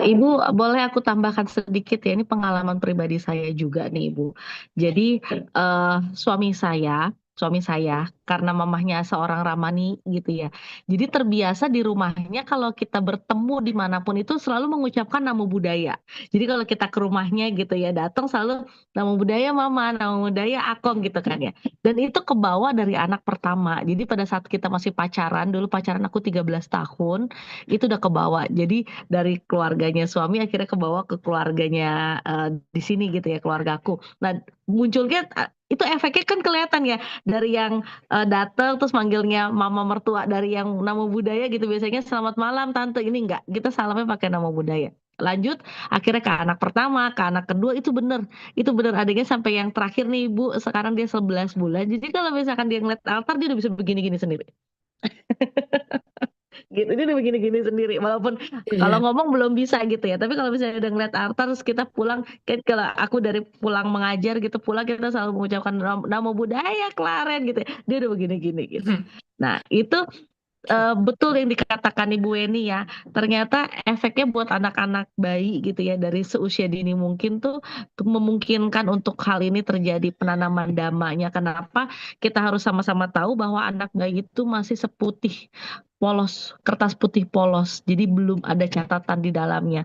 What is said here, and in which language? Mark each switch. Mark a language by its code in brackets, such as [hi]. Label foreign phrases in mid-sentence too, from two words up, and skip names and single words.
[id] Ibu, boleh aku tambahkan sedikit ya, ini pengalaman pribadi saya juga nih Ibu. Jadi suami saya karena mamahnya seorang Ramani gitu ya. Jadi terbiasa di rumahnya kalau kita bertemu dimanapun itu selalu mengucapkan [pi] namo buddhaya. [id] Jadi kalau kita ke rumahnya gitu ya, datang selalu [pi] namo buddhaya [id] Mama, [pi] namo buddhaya [id] Akong gitu kan ya. Dan itu kebawa dari anak pertama. Jadi pada saat kita masih pacaran, dulu pacaran aku 13 tahun, itu udah kebawa. Jadi dari keluarganya suami akhirnya kebawa ke keluarganya di sini gitu ya, keluargaku. Nah, munculnya itu efeknya kan kelihatan ya, dari yang datang terus manggilnya mama mertua, dari yang [pi] namo buddhaya [id] gitu biasanya selamat malam tante, ini enggak, kita salamnya pakai [pi] namo buddhaya. [id] Lanjut akhirnya ke anak pertama, ke anak kedua, itu bener adanya sampai yang terakhir nih Ibu, sekarang dia 11 bulan. Jadi kalau misalkan dia ngeliat altar dia udah bisa begini-gini sendiri. Gitu, dia udah begini-gini sendiri, walaupun kalau Iya. ngomong belum bisa gitu ya, tapi kalau misalnya udah ngeliat altar terus kita pulang, kan kalau aku dari pulang mengajar gitu, pulang kita selalu mengucapkan [pi] namo buddhaya [id] Klaren gitu ya, dia udah begini-gini gitu. Nah itu betul yang dikatakan Ibu Weni ya, ternyata efeknya buat anak-anak bayi gitu ya, dari seusia dini mungkin tuh memungkinkan untuk hal ini terjadi, penanaman dhammanya. Kenapa? Kita harus sama-sama tahu bahwa anak bayi itu masih seputih polos, kertas putih polos, jadi belum ada catatan di dalamnya.